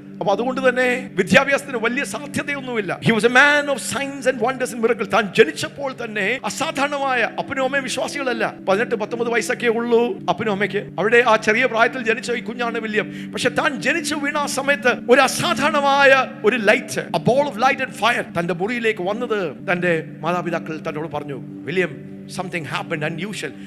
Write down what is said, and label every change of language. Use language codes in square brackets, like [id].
[ml] അപ്പോൾ അതുകൊണ്ട് തന്നെ വിദ്യാഭ്യാസത്തിന് വലിയ സാധ്യതയൊന്നുമില്ല. [en] He was a man of signs and wonders and miracles. [ml] താൻ ജനിച്ചപ്പോൾ തന്നെ അസാധാരണമായ, അപ്പനും അമ്മയും വിശ്വാസികളല്ല, 18-19 വയസ്സൊക്കെ ഉള്ളൂ അപ്പനും അമ്മയ്ക്ക്. അവിടെ ആ ചെറിയ പ്രായത്തിൽ ജനിച്ച ഈ കുഞ്ഞാണ് വില്യം. പക്ഷെ താൻ ജനിച്ചു വീണ ആ സമയത്ത് ഒരു അസാധാരണമായ ഒരു light, [en] a ball of light and fire [ml] തന്റെ മുറിയിലേക്ക് വന്നത് തന്റെ മാതാപിതാക്കൾ തന്നോട് പറഞ്ഞു, വില്യം, [en] something happened unusual.